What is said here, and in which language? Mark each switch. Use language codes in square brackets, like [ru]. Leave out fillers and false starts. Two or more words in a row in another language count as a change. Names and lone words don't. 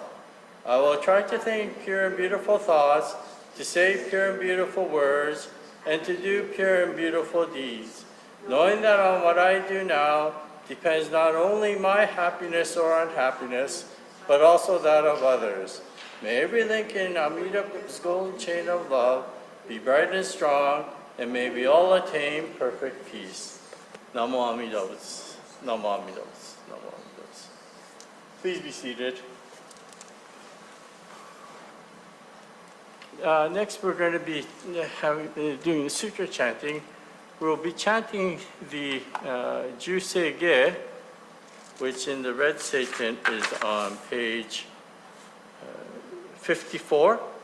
[en] I will try to think pure and beautiful thoughts, to say pure and beautiful words, and to do pure and beautiful deeds, knowing that on what I do now depends not only my happiness or unhappiness, but also that of others. May every link in Amitabha's golden chain of love be bright and strong, and may we all attain perfect peace. [sa] नमो अमिताभ। नमो अमिताभ। नमो अमिताभ. [en] Please be seated. Next, we're going to be doing the sutra chanting. We'll be chanting the Jusei Ge, which in the red statement is on page 54.